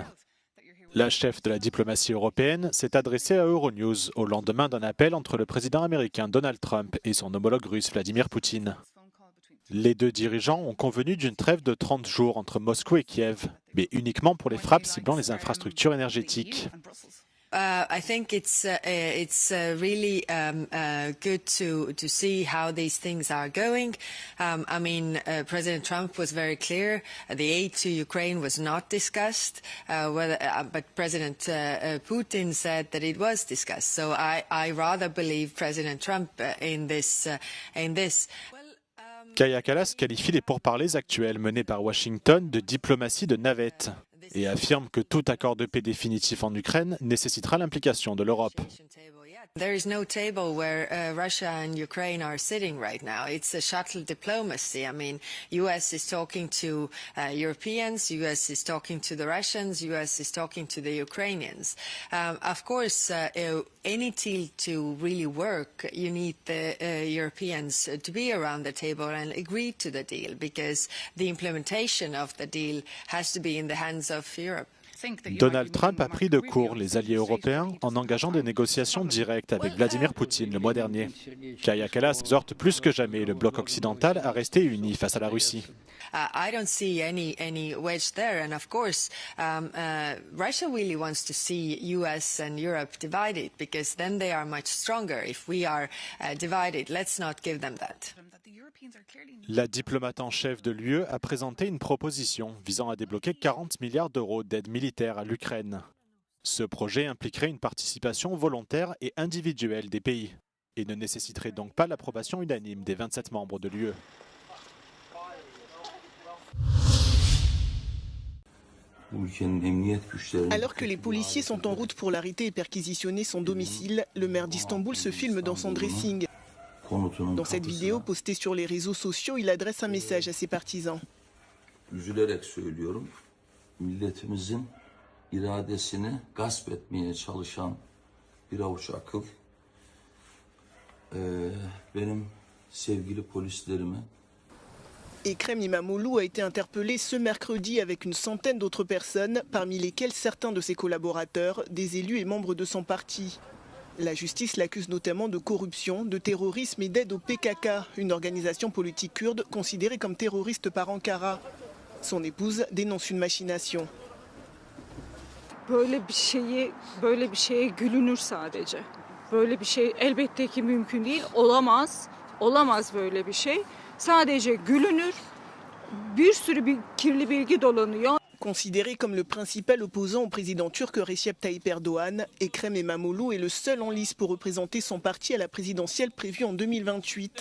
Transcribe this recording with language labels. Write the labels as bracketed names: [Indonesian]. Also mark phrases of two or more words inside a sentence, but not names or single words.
[French] La chef de la diplomatie européenne s'est adressée à Euronews au lendemain d'un appel entre le président américain Donald Trump et son homologue russe Vladimir Poutine. Les deux dirigeants ont convenu d'une trêve de 30 jours entre Moscou et Kiev, mais uniquement pour les frappes ciblant les infrastructures énergétiques. [English] I think it's really good to see how these things are going. President Trump was very clear. The aid to Ukraine was not discussed, but President Putin said that it was discussed. So I rather believe President Trump in this. [French] Kaja Kallas qualifie les pourparlers actuels menés par Washington de diplomatie de navette et affirme que tout accord de paix définitif en Ukraine nécessitera l'implication de l'Europe. [English] There is no table where Russia and Ukraine are sitting right now. It's a shuttle diplomacy. US is talking to Europeans, US is talking to the Russians, US is talking to the Ukrainians. Of course, any deal to really work, you need the Europeans to be around the table and agree to the deal, because the implementation of the deal has to be in the hands of Europe. [French] Donald Trump a pris de court les alliés européens en engageant des négociations directes avec Vladimir Poutine le mois dernier. Kaja Kallas exhorte plus que jamais le bloc occidental à rester uni face à la Russie. [English] I don't see any wedge there, and of course, Russia really wants to see US and Europe divided, because then they are much stronger. If we are divided, let's not give them that. [French] La diplomate en chef de l'UE a présenté une proposition visant à débloquer 40 milliards d'euros d'aide militaire à l'Ukraine. Ce projet impliquerait une participation volontaire et individuelle des pays et ne nécessiterait donc pas l'approbation unanime des 27 membres de l'UE. Alors que les policiers sont en route pour l'arrêter et perquisitionner son domicile, le maire d'Istanbul se filme dans son dressing. Dans cette vidéo postée sur les réseaux sociaux, il adresse un message à ses partisans. [Turkish] Üzülerek söylüyorum. Milletimizin iradesini gasp etmeye çalışan bir avuç akıl. Benim sevgili polislerime. [French] Ekrem İmamoğlu a été interpellé ce mercredi avec une centaine d'autres personnes, parmi lesquelles certains de ses collaborateurs, des élus et membres de son parti. La justice l'accuse notamment de corruption, de terrorisme et d'aide au PKK, une organisation politique kurde considérée comme terroriste par Ankara. Son épouse dénonce une machination. [Turkish] Böyle bir şeye gülünür sadece. Böyle bir şey elbette ki mümkün değil, olamaz. Olamaz böyle bir şey. Sadece gülünür. Bir sürü kirli bilgi dolanıyor. [French] Considéré comme le principal opposant au président turc Recep Tayyip Erdogan, Ekrem İmamoğlu est le seul en lice pour représenter son parti à la présidentielle prévue en 2028.